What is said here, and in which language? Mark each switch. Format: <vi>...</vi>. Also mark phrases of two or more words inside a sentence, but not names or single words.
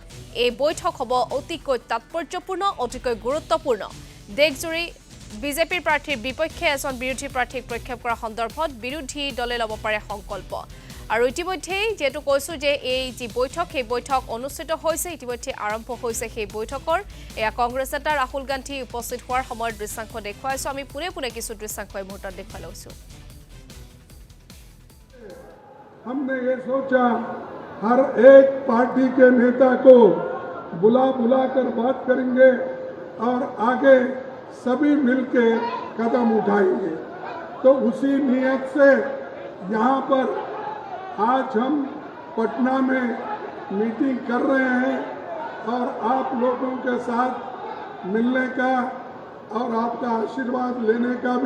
<as>এই বৈঠক হ'ব অতিকৈ তাৎপৰ্যপূৰ্ণ অতিকৈ গুৰুত্বপূৰ্ণ দেশজুৰি বিজেপিৰ প্ৰাৰ্থীৰ বিপক্ষে এজন বিৰোধী প্ৰাৰ্থীক প্ৰক্ষেপ কৰাৰ সন্দৰ্ভত বিৰোধী দলে ল'ব পাৰে সংকল্প আৰু ইতিমধ্যেই যেহেতু কৈছো যে এই যি বৈঠক সেই বৈঠক অনুষ্ঠিত হৈছে ইতিমধ্যে আৰম্ভ হৈছে সেই বৈঠকৰ এয়া কংগ্ৰেছ নেতা ৰাহুল গান্ধী উপস্থিত হোৱাৰ সময়ৰ দৃশ্যাংশ দেখুৱাইছো আমি পুনে কিছু দৃশ্যাংশ এই মুহূৰ্তত দেখুৱাই লৈছো</as> <hi>हमने ये सोचा हर एक पार्टी के नेता को बुला कर बात करेंगे और आगे सभी मिलके कदम उठाएंगे तो उसी नियत से यहाँ पर आज हम पटना में मीटिंग कर रहे हैं और आप लोगों के साथ मिलने का और आपका आशीर्वाद लेने का भी</hi>